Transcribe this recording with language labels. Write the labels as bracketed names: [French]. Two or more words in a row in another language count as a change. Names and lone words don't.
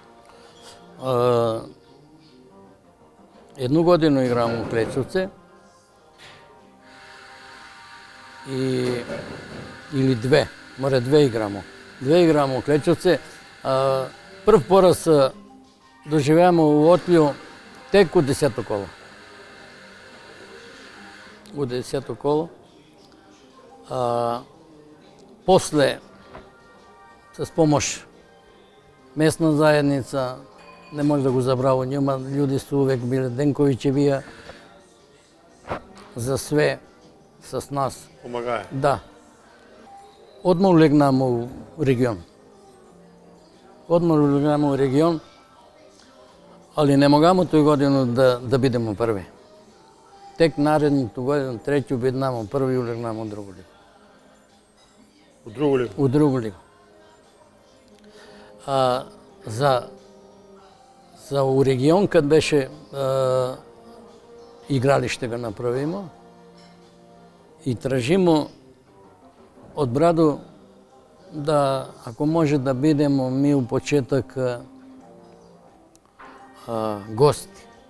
[Macedonian] Едну годину играм у Клечовце. Или две. Море две играмо. Две играмо у Клечовце. Прв пораз доживеамо у Отлју тек у 10-то коло. У 10-то коло. После, с помош местна заедница, не може да го забравуваме, луѓе су увек биле Денковиќевија за све с нас. Помагае. Да. Одма улегнамо у регион. Али не могамо тој годину да бидеме први. Тек наредното година, треќу биднамо први, улегнамо у другу лигу. У другу лигу? У другу лигу. За у регион, кад беше игралиште го направимо и тражимо од Браду да, ако може да бидемо ми у почеток гости.